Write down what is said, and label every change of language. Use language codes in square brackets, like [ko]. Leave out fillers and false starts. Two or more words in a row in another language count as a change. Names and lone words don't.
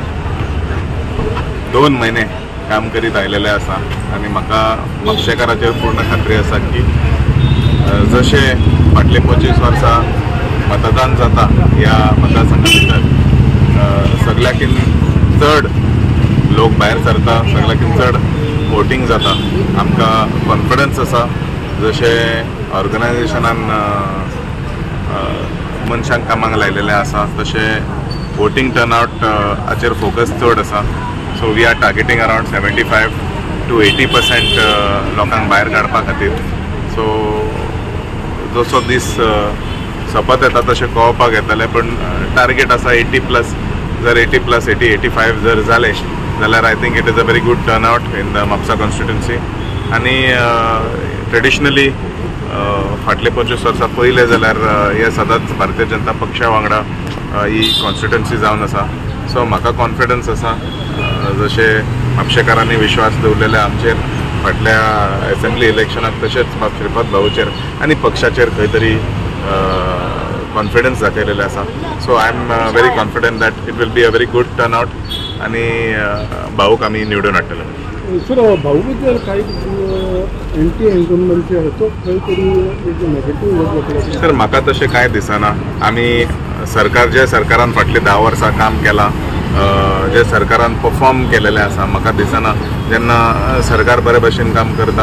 [kok] 2 महिने काम करीत आयलेले आसा आनी म्हाका म्हापशेकाराचेर पूर्ण खात्री आसा की जशे फाटले 25 वर्सां मतदान जाता ह्या मतदारसंघा भितर सगळ्याकीन चड लोक भायर सरता, सगळ्याकीन चड वोटिंग जाता. आमकां कॉन्फिडन्स आसा जशे ऑर्गनायझेशनान मनशांक कामाक लायलेले आसा तशे [en] voting turnout [kok] हाचेर फोकस चड आसा. [en] so we are targeting around 75 to 80% [kok] लोकांक भायर काडपा खातीर. सो जसो दीस सपत येता तशें कळोवपाक येतलें पण टार्गेट आसा 80+. जर 80+, 80-85 जर जाले जाल्यार [en] I think it is a very good turnout in the Mapusa constituency. [kok] आनी ट्रेडिशनली फाटले 25 वर्सां पयले जाल्यार हे सदांच भारतीय जनता पक्षा वांगडा ही कॉन्स्टिट्युएन्सी जावन आसा. सो म्हाका कॉन्फिडन्स आसा जशे म्हापशेकारांनी विश्वास दवरलेले आमचेर फाटल्या असेंब्ली इलेक्शनाक तशेंच श्रीपाद भाऊचेर आनी पक्षाचेर खंय तरी कॉन्फिडन्स दाखयलेले आसा. [en] so I am very confident that it will be a very good turnout [kok] आनी भाऊक आमी निवडून हाडटले. सर भाऊ बद्दल काही [en] anti incumbency [kok] तो खंय तरी नेगेटिव्ह. सर म्हाका तशें कांय दिसना. आमी सरकार जे सरकारान फाटली 10 वर्सां काम केलां जे सरकारान परफॉर्म केलेले आसा म्हाका दिसना जेन्ना सरकार बरे भशेन काम करता.